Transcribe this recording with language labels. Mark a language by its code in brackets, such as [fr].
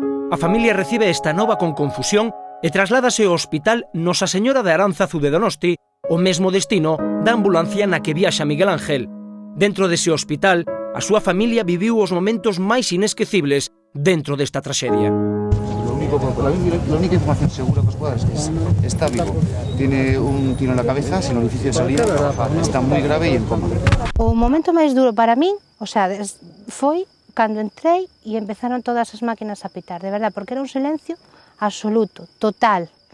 [gl] A familia recibe esta nova con confusión e trasládase ao hospital Nosa Señora de Aránzazu de Donosti, o mesmo destino da ambulancia na que viaxa Miguel Ángel. Dentro dese hospital, a súa familia viviu os momentos máis inesquecibles dentro desta traxedia. [es] La única información segura que os puedo dar es que está vivo. Tiene un tiro en la cabeza, sin orificio de salida, está [gl] moi grave e en coma. O momento máis duro para min, o sea, foi cando entrei e empezaron todas as máquinas a pitar, de verdad, porque era un silencio absoluto, total.